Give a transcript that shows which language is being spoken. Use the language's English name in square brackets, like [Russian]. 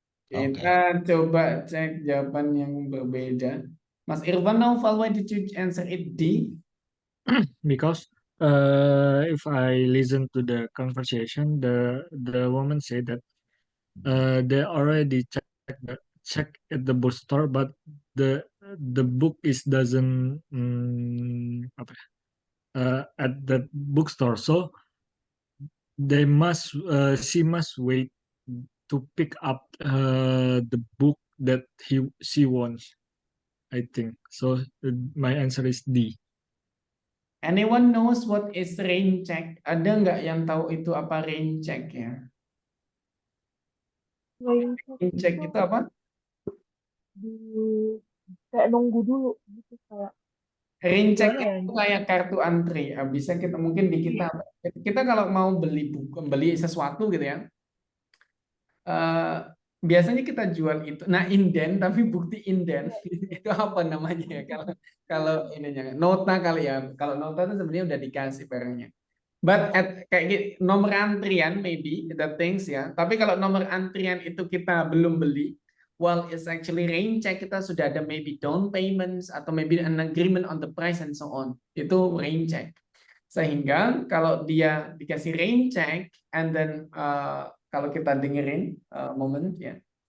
[Indonesian] Kita coba cek jawaban yang berbeda. [English] Mas Irvan Naufal, why did you answer it D? Because if I listen to the conversation, the woman said that they already check at the bookstore, but the book doesn't at the bookstore, so she must wait to pick up the book that she wants. I think so. My answer is D. Anyone knows what is rain check? [Indonesian] Ada nggak yang tahu itu apa rain check ya? [English] Rain [Indonesian] check itu apa? Kayak nunggu dulu gitu kayak. Rain check itu kayak kartu antri. Bisa kita mungkin di kita kalau mau beli buku, beli sesuatu gitu ya. Biasanya kita jual itu. Nah, inden tapi bukti inden itu apa namanya ya? Kalau ininya nota kali ya. Kalau nota itu sebenarnya udah dikasih barangnya. [English] But [Indonesian] kayak nomor antrian [English] maybe the things [Indonesian] ya. Tapi kalau nomor antrian itu kita belum beli, [English] well it's actually rain check, [Indonesian] kita sudah ada [English] maybe down payments [Indonesian] atau [English] maybe an agreement on the price and so on. [Indonesian] Itu rain check. Sehingga kalau dia dikasih rain check [English] and then [Indonesian] kalau kita dengerin moment ya.